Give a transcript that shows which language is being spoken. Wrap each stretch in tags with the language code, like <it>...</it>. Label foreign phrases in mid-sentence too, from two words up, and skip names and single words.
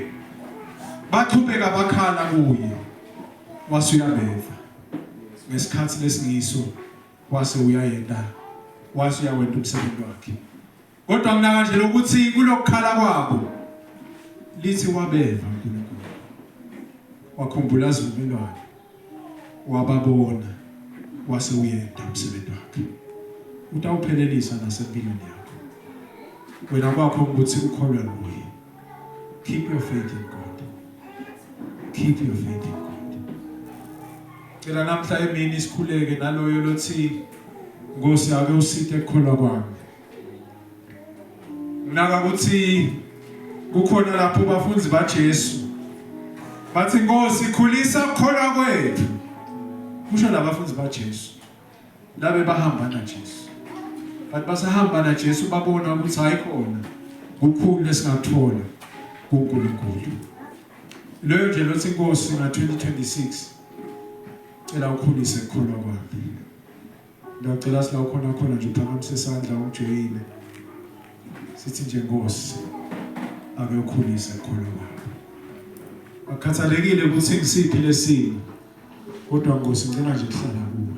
<zu>Bathubeka bakhala kuye wase uyabeva ngesikhathi lesingiso wase uyayenda wase uyawenda umsebenzi wakhe kodwa mina kanje lokuthi kulokukhala kwabo lithi wabeva uNkulunkulu wakhumbula izivumelwano wababona wase uyenda umsebenzi wakhe utawuphelelisa nasempilweni yakho wena kwakho ukuthi ukholwe kuye.</zu> <en>Keep your faith in God. Keep your faith in God.</en> <zu>Cela namhla emini sikhuleke naloyo lothi Nkosi ake usithe ekukholwa kwami. Nginaka ukuthi kukhona lapho abafundi baJesu bathi Nkosi khulisa ukukholwa kwethu. Kusho labafundi baJesu labe bahamba naJesu. Bathi basahamba naJesu babona ukuthi hayikhona ukukhulu lesingakuthola kuNkulunkulu. Leyo nje lothi Nkosi na 2026 cela ukhulise ukukholwa kwami. Ngiyacela sila khona nje uphakamise isandla ujoyine. Sithi nje Nkosi ake ukhulise khona baba. Akhathalekile ukuthi ngisiphi lesimo. Kodwa Nkosi ngicela nje kuhlala kuwe.</zu>